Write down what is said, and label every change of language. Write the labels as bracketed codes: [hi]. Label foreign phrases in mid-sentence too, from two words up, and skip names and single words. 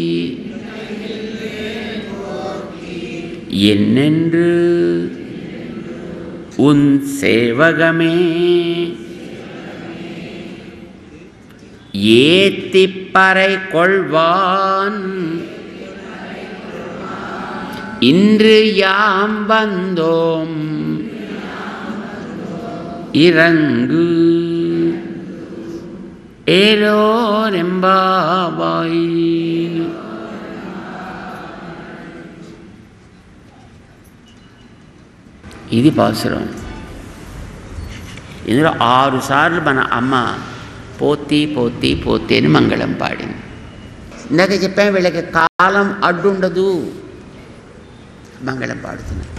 [ta] என்னென்று உன் சேவகமே ஏத்திப்பறை கொள்வான் இன்று யாம் வந்தோம் இறங்கு ஏலோரெம்பாவாய். [te] ఇది పాసురం. ఇందులో 6 సార్లు మన అమ్మ [ta] போற்றி போற்றி போற்றி [te] అని మంగళం పాడింది. ఇందాక చెప్పాను వీళ్ళకి కాలం అడ్డుండదు, మంగళం పాడుతున్నారు.